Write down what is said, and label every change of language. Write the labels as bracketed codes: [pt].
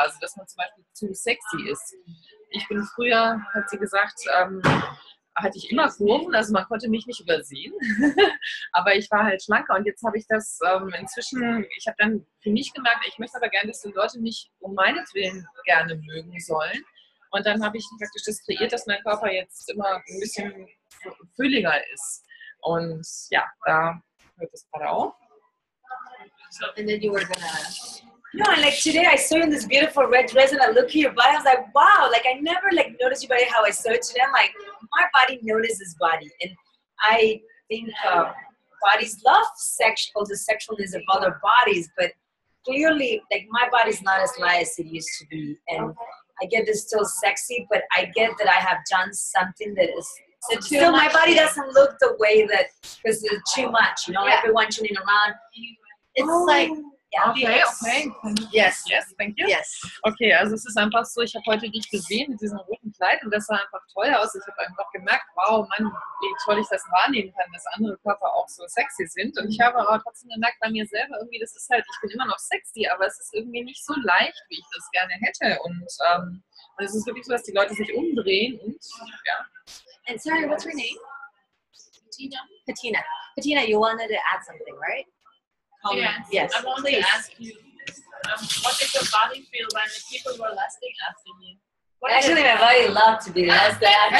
[de] Also, dass man zum Beispiel zu sexy ist. Ich bin früher, hat sie gesagt, hatte ich immer Kurven, also man konnte mich nicht übersehen, aber ich war halt schlanker und jetzt habe ich das inzwischen, ich habe dann für mich gemerkt, ich möchte aber gerne, dass die Leute mich um meinetwillen gerne mögen sollen und dann habe ich praktisch das kreiert, dass mein Körper jetzt immer ein bisschen fülliger ist und ja, da hört es gerade auf. [en] And then you were gonna... No, and like today I saw you in this beautiful red dress and I look at your body, I was like, wow, like I never like noticed your body how I saw it today. I'm like, my body notices body. And I think bodies love the sexualness of other bodies, but clearly like my body's not as light as it used to be. And I get this still sexy, but I get that I have done something that is still my body doesn't look the way that, because it's too much, everyone tuning around. It's like... Okay. Yes, thank you. Yes. [de] Okay, also es ist einfach so, ich habe heute dich gesehen mit diesem roten Kleid und das sah einfach toll aus. Ich habe einfach gemerkt, wow, Mann, wie toll ich das wahrnehmen kann, dass andere Körper auch so sexy sind. Und ich habe aber trotzdem gemerkt bei mir selber irgendwie, das ist halt, ich bin immer noch sexy, aber es ist irgendwie nicht so leicht, wie ich das gerne hätte. Und es ist wirklich so, dass die Leute sich umdrehen und ja. [en] And sorry, what's your name? Patina, you wanted to add something, right? Yes. I wanted to ask you, What did your body feel when the people were lusting after you? Actually, my body loved to be less than